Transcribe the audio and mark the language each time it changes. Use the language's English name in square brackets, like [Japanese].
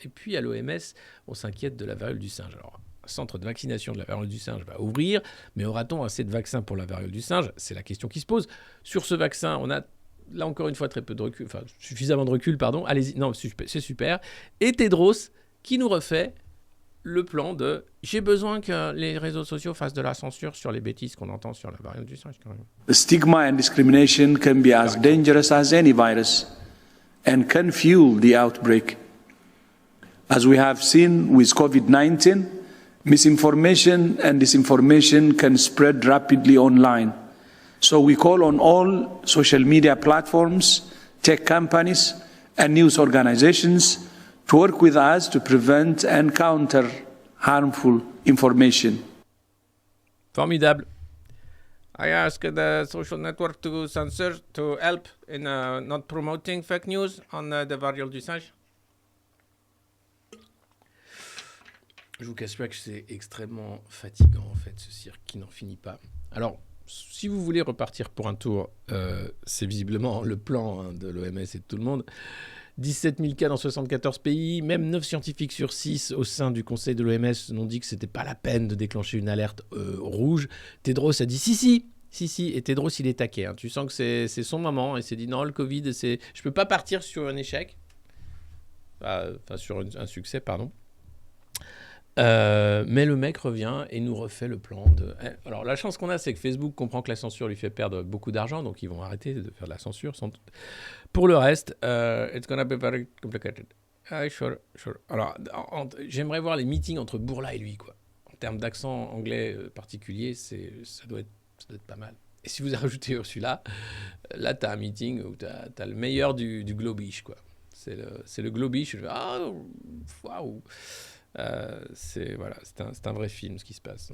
[French] Et puis à l'OMS, on s'inquiète de la variole du singe. Alors, un centre de vaccination de la variole du singe va ouvrir, mais aura-t-on assez de vaccins pour la variole du singe ? C'est la question qui se pose. Sur ce vaccin, on a là encore une fois très peu de recul, enfin suffisamment de recul, pardon. Allez-y, non, c'est super. Et Tedros qui nous refait le plan de « J'ai besoin que les réseaux sociaux fassent de la censure sur les bêtises qu'on entend sur la variole du singe. » [English] The stigma and discrimination can be as dangerous as any virus and can fuel the outbreak. As we have seen with COVID-19, misinformation and disinformation can spread rapidly online. So we call on all social media platforms, tech companies, and news organizations to work with us to prevent and counter harmful information. [French] Formidable. [English] I ask the social network to censor, to help in not promoting fake news on the [French] variole du singe. Je vous cache pas que c'est extrêmement fatigant, en fait, ce cirque qui n'en finit pas. Alors, si vous voulez repartir pour un tour, c'est visiblement le plan de l'OMS et de tout le monde. 17 000 cas dans 74 pays, même 9 scientifiques sur 6 au sein du conseil de l'OMS n'ont dit que c'était pas la peine de déclencher une alerte rouge. Tedros a dit si, et Tedros il est taqué. Hein. Tu sens que c'est son moment et s'est dit non, le Covid, je peux pas partir sur un échec, enfin sur un succès, pardon. Mais le mec revient et nous refait le plan de... Alors la chance qu'on a, c'est que Facebook comprend que la censure lui fait perdre beaucoup d'argent, donc ils vont arrêter de faire de la censure sans doute. Pour le reste, [English] it's gonna be very complicated. Sure. [French] Alors j'aimerais voir les meetings entre Bourla et lui, quoi. En termes d'accent anglais particulier, ça doit être pas mal. Et si vous ajoutez Ursula, là t'as un meeting où t'as le meilleur du globish, quoi. C'est le globish. Waouh. C'est un vrai film ce qui se passe.